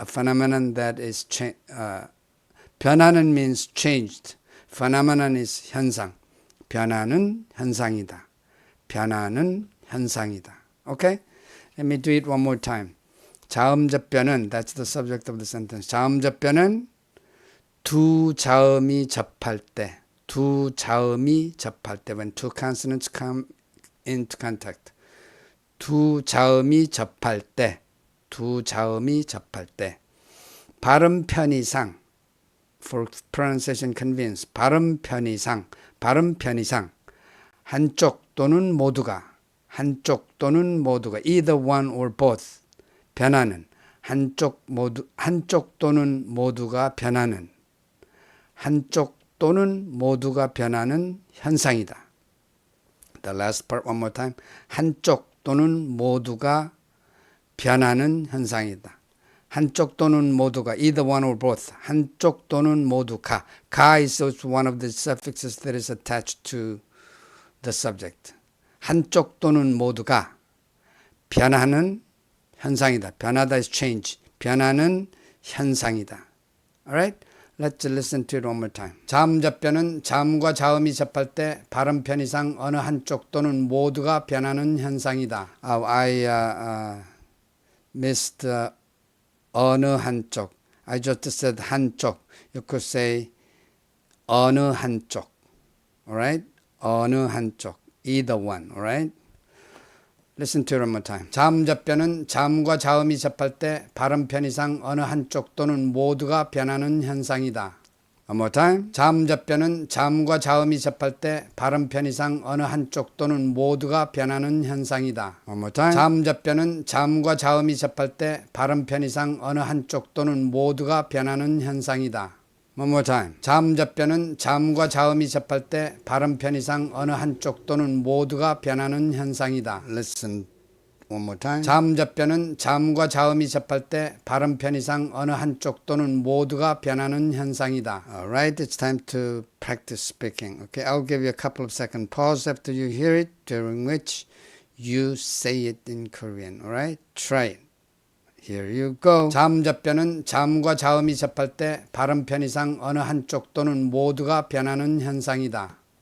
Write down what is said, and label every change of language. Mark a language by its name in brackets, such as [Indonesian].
[English] A phenomenon that is 변하는 means changed. Phenomenon is 현상. [Korean] 변하는 현상이다. 변하는 현상이다. Okay? [English] Let me do it one more time. 자음접변은 that's the subject of the sentence. [Korean] 자음접변은 두 자음이 접할 때, 두 자음이 접할 때, [English] when two consonants come into contact. [Korean] 두 자음이 접할 때, 두 자음이 접할 때. 발음 편의상, [English] for pronunciation convenience. [Korean] 발음 편의상, 발음 편의상. 한쪽 또는 모두가, 한쪽 또는 모두가, [English] either one or both. [Korean] 변하는, 한쪽 또는 모두가 변하는. 한쪽 또는 모두가 변하는 현상이다. [English] The last part one more time. [Korean] 한쪽 또는 모두가 변하는 현상이다. 한쪽 또는 모두가 [English] either one or both. [Korean] 한쪽 또는 모두가. [English] 가 is also one of the suffixes that is attached to the subject. [Korean] 한쪽 또는 모두가 변하는 현상이다. [English] 변하다 is change. [Korean] 변하는 현상이다. Alright? [English] Let's listen to it one more time. [Korean] 자음접변은 자음과 자음이 접할 때 발음 편의상 어느 한쪽 또는 모두가 변하는 현상이다. [English] I missed [Korean] 어느 한쪽. [English] I just said 한쪽. You could say [Korean] 어느 한쪽. [English] Alright? [Korean] 어느 한쪽. [English] Either one. Alright? Listen to it one more time. [Korean] 자음접변은 자음과 자음이 접할 때 발음 편의상 어느 한쪽 또는 모두가 변하는 현상이다. [English] One more time. [Korean] 자음접변은 자음과 자음이 접할 때 발음 편의상 어느 한쪽 또는 모두가 변하는 현상이다. [English] One more time. [Korean] 자음접변은 자음과 자음이 접할 때 발음 편의상 어느 한쪽 또는 모두가 변하는 현상이다. [English] One more time. [Korean] 자음접변은 자음과 자음이 접할 때 발음 편의상 어느 한쪽 또는 모두가 변하는 현상이다. [English] Listen one more time. [Korean] 자음접변은 자음과 자음이 접할 때 발음 편의상 어느 한쪽 또는 모두가 변하는 현상이다. [English] Alright, it's time to practice speaking. Okay, I'll give you a couple of second pause after you hear it, during which you say it in Korean. Alright, try it. Here you go. [Korean] 자음접변은 자음과 자음이 접할 때 발음 편의상 어느 한쪽 또는 모두가 변하는 현상이다.